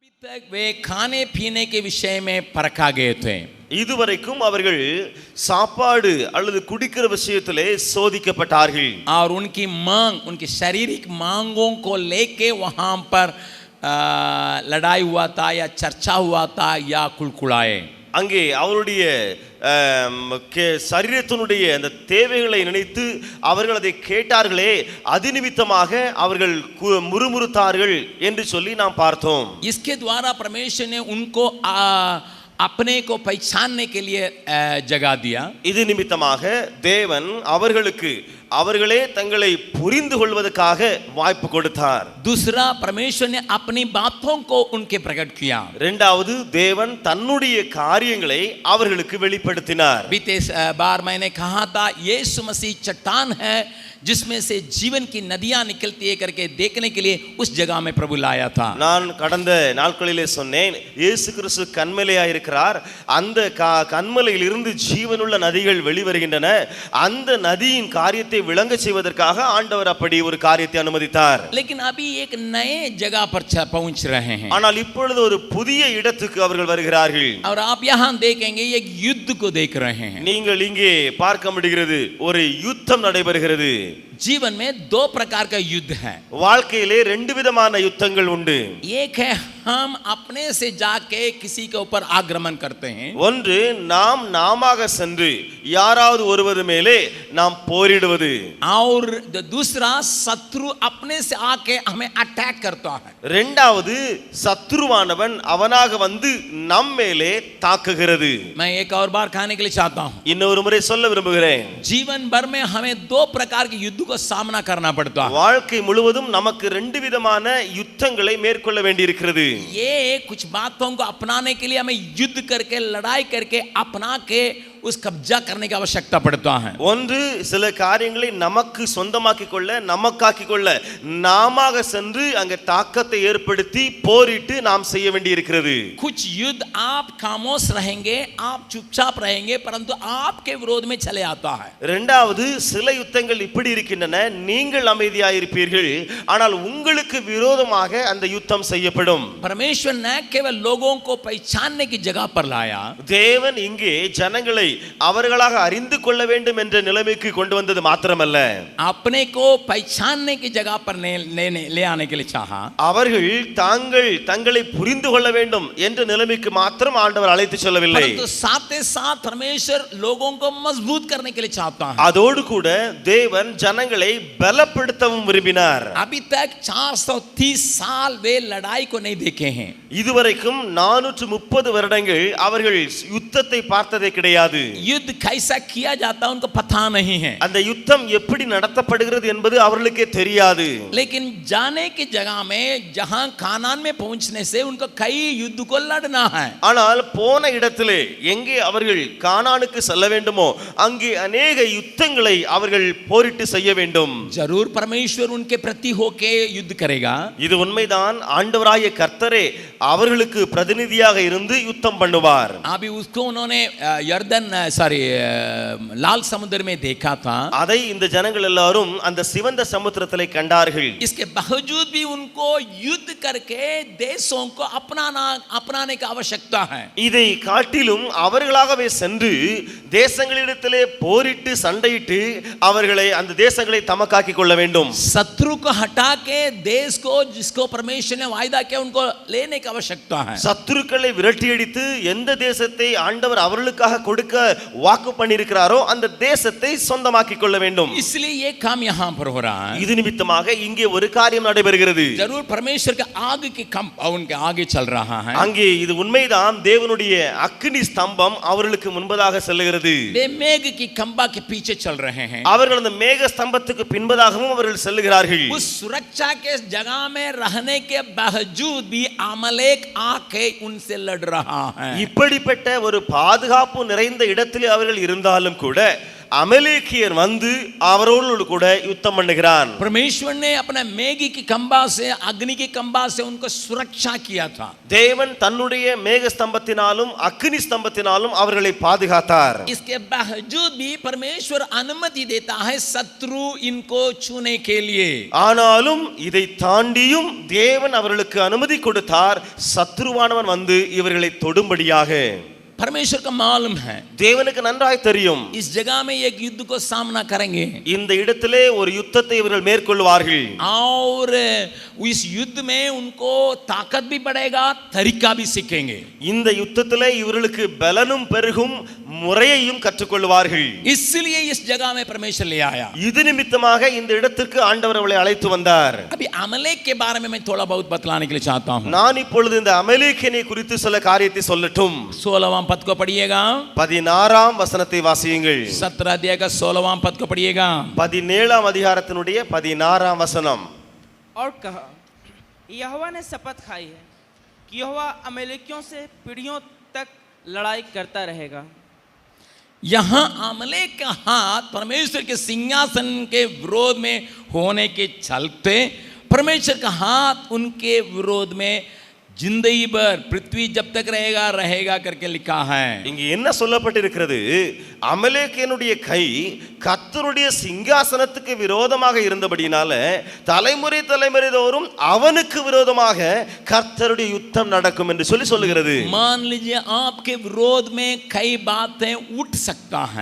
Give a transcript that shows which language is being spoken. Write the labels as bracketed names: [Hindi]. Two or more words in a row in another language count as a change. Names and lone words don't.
[Hindi] तक वे खाने पीने के विषय में परखा गए थे. [Tamil] இதுவரைக்கும் அவர்கள் சாப்பாடு அல்லது குடிக்கிற விஷயத்திலே சோதிக்கப்பட்டார்கள். [Hindi] और उनकी मांग, उनकी शारीरिक मांगों को लेके वहां पर लड़ाई हुआ था या चर्चा हुआ था या कुलकुलाए. [Tamil] அங்கே அவருடைய சரீரத்தினுடைய அந்த தேவைகளை நினைத்து அவர்கள் அதை கேட்டார்களே, அது நிமித்தமாக அவர்கள் முறுமுறுத்தார்கள் என்று சொல்லி நாம் பார்த்தோம். [Hindi] इसके द्वारा परमेश्वर ने उनको अपने को पहचानने के लिए जगह दिया. [Tamil] இது நிமித்தமாக தேவன் அவர்களுக்கு அவர்களே தங்களை புரிந்து கொள்வதற்காக வாய்ப்பு கொடுத்தார். [Hindi] दूसरा, परमेश्वर ने अपनी बातों को उनके प्रकट किया. [Tamil] இரண்டாவது, தேவன் தன்னுடைய காரியங்களை அவர்களுக்கு வெளிப்படுத்தினார். [Hindi] बीते बार मैंने कहा था यीशु मसीह चट्टान है जिसमें से जीवन की नदियां निकलती है करके देखने के लिए उस जगह में प्रभु लाया था. [Tamil] நான் கடந்த நாட்களிலே சொன்னேன், இயேசு கிறிஸ்து கன்மலையாய் இருக்கிறார். அந்த கன்மலையில் இருந்து ஜீவனுள்ள நதிகள் வெளிவருகின்றன. அந்த நதியின் காரியத்தை விளங்க செய்வதற்காக ஆண்டவர் அப்படி ஒரு காரியத்தை அனுமதித்தார். [Hindi] लेकिन अभी एक नए जगह पर पहुंच रहे हैं. [Tamil] ஆனால் இப்பொழுது ஒரு புதிய இடத்துக்கு அவர்கள் வருகிறார்கள். [Hindi] और आप यहां देखेंगे एक युद्ध को देख रहे हैं. [Tamil] நீங்கள் இங்கே பார்க்க முடிகிறது, ஒரு யுத்தம் நடைபெறுகிறது. [Hindi] जीवन में दो प्रकार का युद्ध है. [Tamil] வாழ்க்கையிலே ரெண்டு விதமான யுத்தங்கள் உண்டு. [Hindi] एक है हम अपने से जाके किसी के ऊपर आक्रमण करते हैं. [Tamil] ஒன்று நாம் நாமாக சென்று யாராவது ஒருவர் மேலே நாம் போரிடுவது. [Hindi] और दूसरा शत्रु अपने से आके हमें अटैक करता है. [Tamil] இரண்டாவது சத்ருவானவன் அவனாக வந்து நம் மேலே தாக்குகிறது. [Hindi] मैं एक और बार कहने के लिए चाहता हूं, [Tamil] இன்னொரு முறை சொல்ல விரும்புகிறேன், [Hindi] जीवन भर में हमें दो प्रकार के युद्ध को सामना करना पड़ता है. [Tamil] வாழ்க்கை முழுவதும் நமக்கு ரெண்டு விதமான யுத்தங்களை மேற்கொள்ள வேண்டியிருக்கிறது. [Hindi] ये कुछ बातों को अपनाने के लिए हमें युद्ध करके लड़ाई करके अपना के उस कब्जा करने की आवश्यकता पड़ता है. [Tamil] ஒன்று, சில காரியங்களை நமக்கு சொந்தமாக்கிக் கொள்ள, நமக்காக்கிக் கொள்ள நாமாக சென்று அங்கே தாக்கத்தை ஏற்படுத்தி போரிட்டு நாம் செய்ய வேண்டியிருக்கிறது. [Hindi] कुछ युद्ध आप खामोश रहेंगे, आप चुपचाप रहेंगे, परंतु आपके विरोध में चले आता है. [Tamil] இரண்டாவது, சில யுத்தங்கள் இப்படி இருக்கின்றன, நீங்கள் அமைதியாயிருப்பீர்கள், ஆனால் உங்களுக்கு விரோதமாக அந்த யுத்தம் செய்யப்படும். [Hindi] परमेश्वर न केवल लोगों को पहचानने की जगह पर लाया, [Tamil] தேவன் இங்கே ஜனங்களை அவர்களாக அறிந்து கொள்ள வேண்டும் என்ற நிலைமைக்கு கொண்டு வந்தது மாத்திரமல்ல, [Hindi] अपने को पहचानने की जगह पर ले आने के लिए चाहा. [Tamil] அவர்கள் தங்களை புரிந்து கொள்ள வேண்டும் என்ற நிலைமைக்கு மாத்திரம் ஆண்டவர் அழைத்து செல்லவில்லை. [Hindi] परंतु साथ ही साथ परमेश्वर लोगों को मजबूत करने के लिए चाहता है. [Tamil] அதோடு கூட தேவன் ஜனங்களை பலப்படுத்தவும் விரும்பினார். [Hindi] अभी तक 430 साल वे लड़ाई को नहीं देखे हैं. [Tamil] இதுவரைக்கும் 430 வருடங்கள் அவர்கள் யுத்தத்தை பார்த்ததே கிடையாது. [Hindi] युद्ध कैसा किया जाता उनको पता नहीं है. [Tamil] அந்த யுத்தம் எப்படி நடத்தப்படுகிறது என்பது அவர்களுக்கே தெரியாது. [Hindi] लेकिन जाने की जगह में जहां कानान में पहुंचने से उनको कई युद्ध को लड़ना है. [Tamil] ஆனால் போன இடத்திலே எங்கே அவர்கள் கானானுக்கு செல்ல வேண்டுமோ அங்கே अनेक யுத்தங்களை அவர்கள் போரிட்டு செய்ய வேண்டும். [Hindi] जरूर परमेश्वर उनके प्रति होके युद्ध करेगा. [Tamil] இது உண்மைதான். ஆண்டவராகிய கர்த்தரே அவர்களுக்கு பிரதிநிதியாக இருந்து யுத்தம் பண்ணுவார். [Hindi] अभी उसको उन्होंने लाल समुद्र में देखा था. [Tamil] அதை இந்த ஜனங்கள் எல்லாரும் அந்த சிவந்த சமுத்திரத்திலே கண்டார்கள். [Hindi] इसके बावजूद भी उनको युद्ध करके देशों को अपनाने की आवश्यकता है. [Tamil] இதை காட்டிலும் அவர்களாகவே சென்று தேசங்களிடத்திலே போரிட்டு சண்டையிட்டு அவர்களை அந்த தேசங்களை தமக்காக்கிக் கொள்ள வேண்டும். [Hindi] शत्रु को हटा के देश को जिसको परमेश्वर ने वायदा किया उनको लेने की आवश्यकता है. [Tamil] சத்துருக்களை விரட்டியடித்து எந்த தேசத்தை ஆண்டவர் அவர்களுக்காக கொடுக்க வாக்கு பண்ணியிருக்கிறாரோ அந்த தேசத்தை சொந்தமாக்கிக் கொள்ள வேண்டும். [Hindi] इसलिए ये काम यहाँ पर हो रहा है. [Tamil] இது நிமித்தமாக இங்கே ஒரு காரியம் நடைபெறுகிறது. [Hindi] जरूर परमेश्वर के आग की कंप उनके आगे चल रहा है. [Tamil] அங்கே இது உண்மைதான். தேவனுடைய அக்கினி ஸ்தம்பம் அவர்களுக்கு முன்பதாக செல்லுகிறது. [Hindi] वे मेघ की कंबा के पीछे चल रहे हैं. [Tamil] அவர்கள் அந்த மேக ஸ்தம்பத்துக்கு பின்பதாகவும் அவர்கள் செல்லுகிறார்கள். [Hindi] उस सुरक्षा के जगह में रहने के बावजूद भी अमलेक आके उनसे लड़ रहा है. [Tamil] இப்படிப்பட்ட ஒரு பாதுகாப்பு நிறைந்த இடத்திலே அவர்கள் இருந்தாலும் கூட அமலேக்கியர் வந்து அவரோடு கூட யுத்தம் பண்ணுகிறான். [Hindi] परमेश्वर ने अपने मेघी की खंबा से, अग्नि की खंबा से उनको सुरक्षा किया था. [Tamil] தேவன் தன்னுடைய மேக ஸ்தம்பத்தினாலும் அக்கினி ஸ்தம்பத்தினாலும் அவர்களை பாதுகாத்தார். [Hindi] इसके बावजूद भी परमेश्वर अनुमति देता है शत्रु इनको छूने के लिए. [Tamil] ஆனாலும் இதை தாண்டியும் தேவன் அவர்களுக்கு அனுமதி கொடுத்தார், சத்ருவானவன் வந்து இவர்களை தொடும்படியாக. [Hindi] परमेश्वर का मालूम है [Tamil] தேவனுக்கு நன்றாய் தெரியும் [Hindi] इस जगह में एक युद्ध को सामना करेंगे [Tamil] இந்த இடத்திலே ஒரு யுத்தத்தை இவர்கள் மேற்கொள்வார்கள். [Hindi] और इस युद्ध में उनको ताकत भी बढ़ेगा, तरीका भी सीखेंगे. [Tamil] இந்த யுத்தத்திலே இவர்களுக்கு பலனும் பெருகும், முறையையும் கற்றுக்கொள்வார்கள். [Hindi] इसलिए इस जगह में परमेश्वर ले आया. [Tamil] இது நிமித்தமாக இந்த இடத்திற்கு ஆண்டவர் அவளை அழைத்து வந்தார். [Hindi] अभी अमलेक के बारे में मैं थोड़ा बहुत बतलाने के लिए चाहता हूं. [Tamil] நான் இப்பொழுது இந்த அமலேக்கியனை குறித்து சில காரியத்தை சொல்லட்டும். [Hindi] 16वां पद को पढ़िएगा. [Tamil] 16ஆம் வசனத்தை வாசியுங்கள். [Hindi] 17 अध्याय का 16वां पद को पढ़िएगा. [Tamil] 17ஆம் அதிகாரத்தினுடைய 16ஆம் வசனம். [Hindi] और कहा, यहोवा ने शपथ खाई है कि यहोवा अमेलेकियों से पीढ़ियों तक लड़ाई करता रहेगा. यहां अमलेक का हाथ परमेश्वर के सिंहासन के विरोध में होने के चलते परमेश्वर का हाथ उनके विरोध में जिंदगी भर, पृथ्वी जब तक रहेगा रहेगा करके लिखा है. [Tamil] இங்கே என்ன சொல்லப்பட்டிருக்கிறது? அமலேக்கியனுடைய கை கர்த்தருடைய சிங்காசனத்துக்கு விரோதமாக இருந்தபடினால தலைமுறை தலைமுறை தோறும் அவனுக்கு விரோதமாக கர்த்தருடைய யுத்தம் நடக்கும் என்று சொல்லுகிறது. [Hindi] मान लीजिए आपके विरोध में कई बातें उठ सकता है.